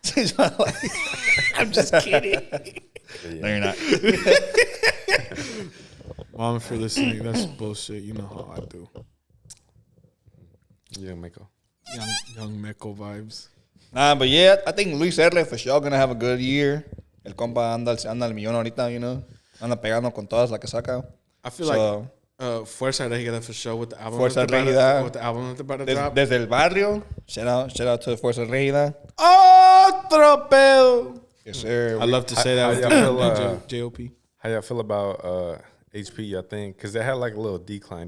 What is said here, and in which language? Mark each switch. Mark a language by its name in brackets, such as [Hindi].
[English] Changed my life. I'm just kidding. No, you're not. Mom, if you're listening, that's bullshit. You know how I do. Young Meko. Young Meko vibes. Nah, but yeah, I think Luis R. for sure gonna have a good year. [Spanish] El compa anda al millón ahorita, Anda pegando con todas las que saca. [English] I feel like Fuerza Regida for sure with the album. Fuerza Regida. With the album that's about to drop. [Spanish] Desde el barrio. [English] Shout out to Fuerza Regida. [Spanish] Otro pedo. [English] Yes, sir. I love to say that. How y'all feel, JOP. How y'all feel about HP? I think because they had like a little decline.